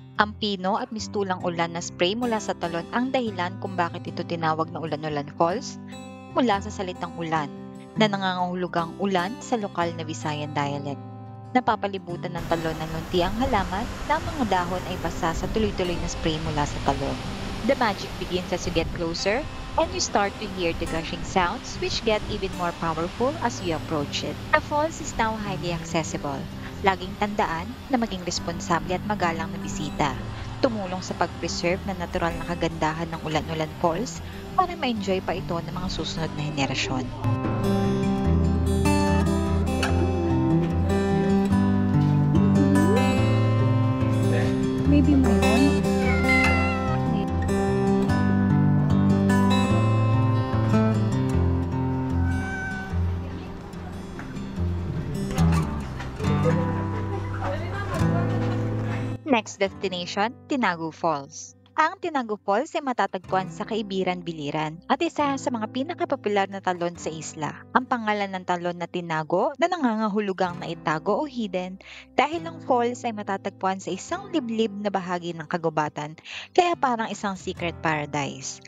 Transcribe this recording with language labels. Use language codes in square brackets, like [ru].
[tl] Ang pino at mistulang ulan na spray mula sa talon ang dahilan kung bakit ito tinawag na Ulan-Ulan Falls mula sa salitang ulan na nangangahulugang ulan sa lokal na Visayan dialect. Napapalibutan ng talon ng luntiang halaman na ang mga dahon ay basa sa tuloy-tuloy na spray mula sa talon. [en] The magic begins as you get closer and you start to hear the gushing sounds which get even more powerful as you approach it. The falls is now highly accessible. [tl] Laging tandaan na maging responsable at magalang na bisita. Tumulong sa pag-preserve na natural na kagandahan ng Ulan-Ulan Falls para ma-enjoy pa ito ng mga susunod na henerasyon. Maybe mayroon. [en] Next destination, Tinagu Falls. [tl] Ang Tinagu Falls ay matatagpuan sa Kaibiran, Biliran at isa sa mga pinakapopular na talon sa isla. Ang pangalan ng talon na Tinago na nangangahulugang na itago o hidden dahil ang falls ay matatagpuan sa isang liblib na bahagi ng kagubatan kaya parang isang secret paradise.